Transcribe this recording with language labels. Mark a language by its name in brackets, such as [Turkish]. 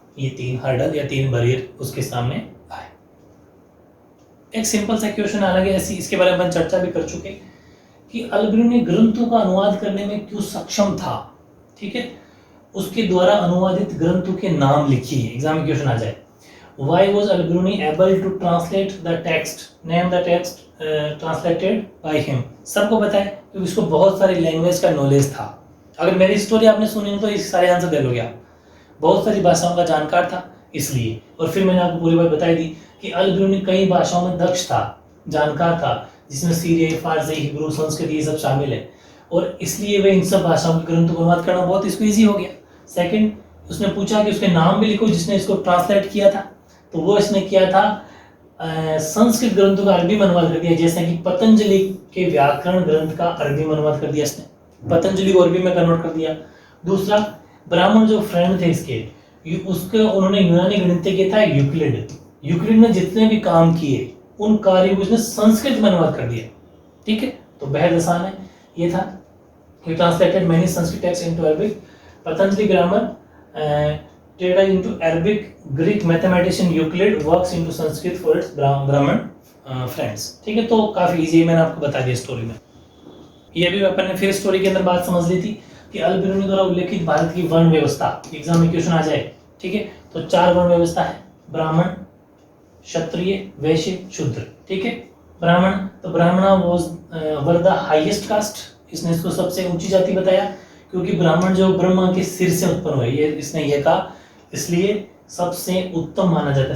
[Hindi] ये 3 हर्डल या 3 बैरियर उसके सामने आए। एक सिंपल सा क्वेश्चन हालांकि ऐसी इसके बारे में चर्चा भी कर चुके कि अल-बिरूनी ग्रंथों का अनुवाद करने में क्यों सक्षम था, ठीक है। उसके द्वारा अनुवादित ग्रंथों के नाम लिखिए, एग्जाम में क्वेश्चन आ जाए। [English] Why was Al-Biruni able to translate the text? Name the text translated by him. [Hindi] सबको पता है क्योंकि इसको बहुत सारी लैंग्वेज का नॉलेज था। अगर मेरी स्टोरी आपने सुनी तो इस सारे आंसर दे लोगे आप। बहुत सारी भाषाओं का जानकार था इसलिए, और फिर मैंने आपको पूरी बात बताई दी कि अल-बिरूनी कई भाषाओं में दक्ष था, जानकार था, जिसमें सीरियाई, फारसी, हिब्रू, संस्कृत ये सब शामिल है, और इसलिए वे इन सब भाषाओं के ग्रंथों को अनुवाद करना बहुत इसको ईजी हो गया। सेकंड, उसने पूछा कि उसके नाम भी लिखो जिसने इसको ट्रांसलेट किया था, तो वो इसने किया था संस्कृत ग्रंथों का अरबी में अनुवाद कर दिया, जैसे कि पतंजलि के व्याकरण ग्रंथ का अरबी में अनुवाद कर दिया इसने, पतंजलि को अरबी में कन्वर्ट कर दिया। दूसरा, ब्राह्मण जो फ्रेंड थे इसके, उसके उन्होंने यूनानी गणितज्ञ किया था यूक्लिड, यूक्लिड ने जितने भी काम किए उन कार्यों को उसने संस्कृत में अनुवाद कर दिया, ठीक है। तो बेहद आसान है ये था। [English] He translated many Sanskrit texts into Arabic. Patanjali grammar translated into Arabic. Greek mathematician Euclid works into Sanskrit for its Brahman friends. [Hindi] ठीक है, तो काफी इजी है, मैंने आपको बता दिया स्टोरी में। ये भी अपन ने फिर स्टोरी के अंदर बात समझ ली थी कि अल-बिरूनी द्वारा उल्लेखित भारत की वर्ण व्यवस्था, एग्जाम में क्वेश्चन आ जाए, ठीक है। तो 4 वर्ण व्यवस्था है, ब्राह्मण, क्षत्रिय, वैश्य, शूद्र, ठीक है। ब्राह्मण, तो ब्राह्मणा [English] were the highest caste, [Hindi] इसने इसको सबसे ऊंची जाति बताया क्योंकि ब्राह्मण जो ब्रह्मा के सिर से उत्पन्न हुए, ये इसने ये कहा, इसलिए सबसे उत्तम माना जाता है।